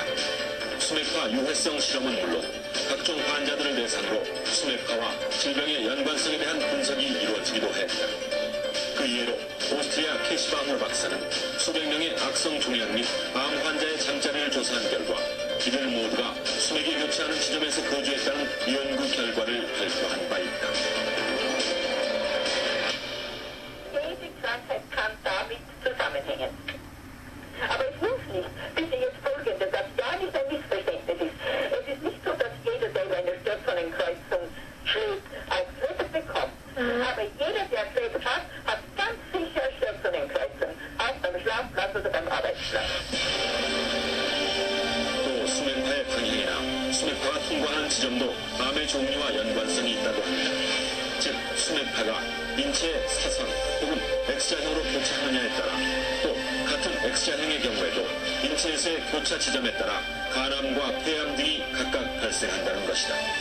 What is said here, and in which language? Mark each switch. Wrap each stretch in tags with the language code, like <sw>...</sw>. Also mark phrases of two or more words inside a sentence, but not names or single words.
<ko>수맥파 유해성 실험은 물론 각종 환자들을 대상으로 수맥파와 질병의 연관성에 대한 분석이 이루어지기도 했다. 그 예로 오스트리아 캐시바흐 박사는 수백 명의 악성 종양 및 암 환자의 잠자리를 조사한 결과 이들 모두가 수맥이 교차하는 지점에서 거주했다는 연구 결과를 발표한 바 있다.</ko> <de>Diese Krankheit kann damit zusammenhängen. Aber es muss nicht. Bitte jetzt Folgendes, dass ja nicht ein Missverständnis ist. Es ist nicht so, dass jeder, der über eine Stirnvennenkreuzung schläft, auch Krebs bekommt. Aber jeder, der Krebs hat, hat ganz sicher Stirnvennenkreuzung. Auch beim Schlafplatz oder beim Arbeitsplatz.</de> <ko>또 수맥파의 방향이나 수맥파가 통과하는 지점도 암의 종류와 연관성이 있다고 합니다. 즉 수맥파가 인체의 사선 혹은 X자형으로 교차하느냐에 따라 또 같은 X자형의 경우에도 인체에서의 교차 지점에 따라 간암과 폐암 등이 각각 발생한다는 것이다.</ko>